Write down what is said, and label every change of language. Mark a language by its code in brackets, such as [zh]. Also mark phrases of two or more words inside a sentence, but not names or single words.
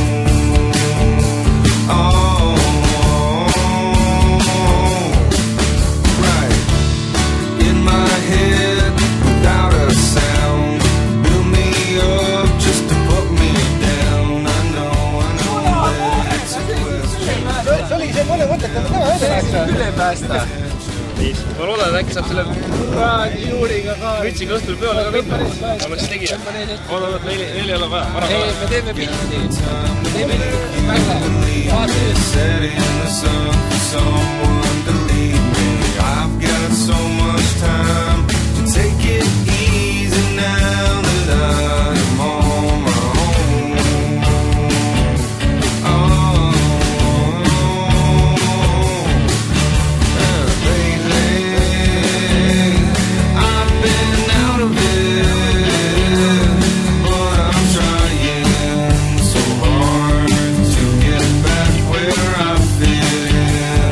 [en] Oh, right. In my head, without a sound, build me up just to put me down. I know that it's a question. [et] See oli see mõne mõtet, et täna üle päästa. Ma loodan, et äkki saab selle mütsiga õhtul peole ka minna. Oleks tegija. Oodavad, meil ei ole vaja. Ei, me teeme pilti. Me teeme välja. [en] Set in the sun for someone to leave me. I've got so much time to take it easy now that I'm on my own. Lately I've been out of it, but I'm trying so hard to get back where I fit in.